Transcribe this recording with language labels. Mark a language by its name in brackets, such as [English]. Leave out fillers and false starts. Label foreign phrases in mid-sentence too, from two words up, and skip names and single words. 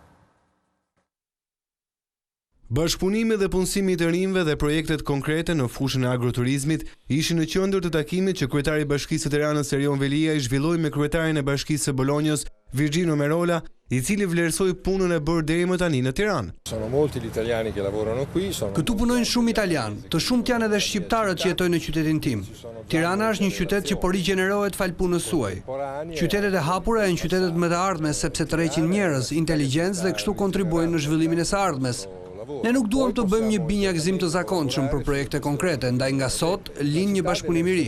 [Albanian] Bashkëpunimi dhe punësimi i të rinjve dhe projektet konkrete në fushën e agroturizmit ishin në qendër të takimit që kryetari i Bashkisë së Tiranës Erion Velia i zhvilloi me kryetarin e Bashkisë së Bolonjës Vizion, i cili vlerësoi punën e bërë deri më tani në Tiranë. [Italian] Sono molti gli italiani che lavorano qui, [Albanian] Këtu punojnë shumë italian, të shumt janë edhe shqiptarët që jetojnë në qytetin tim. Tirana është një qytet që po rigjenerohet fal punës suaj. Qytetet e hapura janë qytetet më të ardhmes sepse tërheqin njerëz, inteligjencë dhe kështu kontribuojnë në zhvillimin e së ardhmes. Ne nuk duam të bëjmë një binjakzim të zakonshëm për projekte konkrete, ndaj nga sot lind një bashkëpunim i ri.